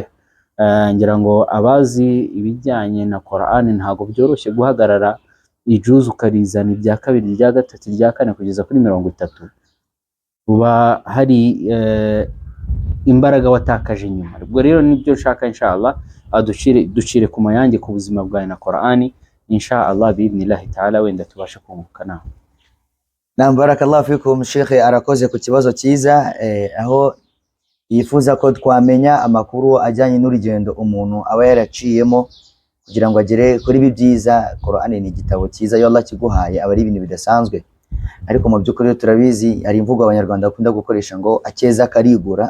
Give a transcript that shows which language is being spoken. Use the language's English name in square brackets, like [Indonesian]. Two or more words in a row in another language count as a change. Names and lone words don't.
[Kinyarwanda] Ngira ngo abazi ibijyanye na Qur'an ntago byoroshye guhagarara ijuzu ukarizana ibya kabiri, ibya gatatu, ibya kane kugeza kuri 30. Uba hari imbaraga watakaje inyuma. Ubwo rero nibyo nshaka inshallah ducire ku mayange ku buzima bwawe na Qur'ani inshallah [Arabic] بإذن الله تعالى, [Kinyarwanda] wenda tubashe kunguka nawe. [Arabic] Na بارك الله فيكم. [Kinyarwanda] Sheikh arakoze ku kibazo cyiza, aho yifuza ko twamenya amakuru ajyanye n'urugendo umuntu aba yaraciyemo kugira ngo agere kuri ibi byiza. Qur'ani ni igitabo cyiza, iyo Allah kiguhaye aba ari ibintu bidasanzwe, ariko mu by'ukuri turabizi hari imvugo abanyarwanda bakunda gukoresha ngo akeza karigura.